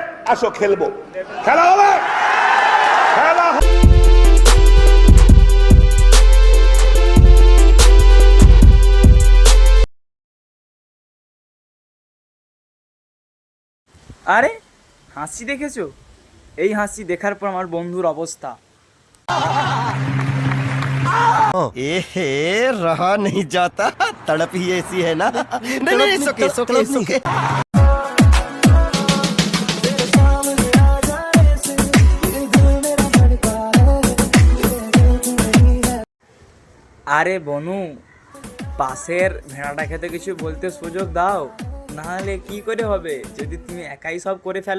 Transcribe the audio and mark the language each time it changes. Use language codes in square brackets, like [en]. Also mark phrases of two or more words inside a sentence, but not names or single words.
[bn] আসো খেলবো, খেলা হবে, খেলা হবে। আরে হাসি দেখেছো? এই হাসি দেখার পর আমার বন্ধুর অবস্থা। [hi] एहे रहा नहीं जाता, तड़प ही ऐसी है ना। नहीं नहीं सोके सोके सोके। [bn] আরে বনু, পাশের ভেড়াটা খেতে কিছু বলতে সুযোগ দাও, নাহলে কি করে হবে যদি তুমি একাই সব করে ফেলো।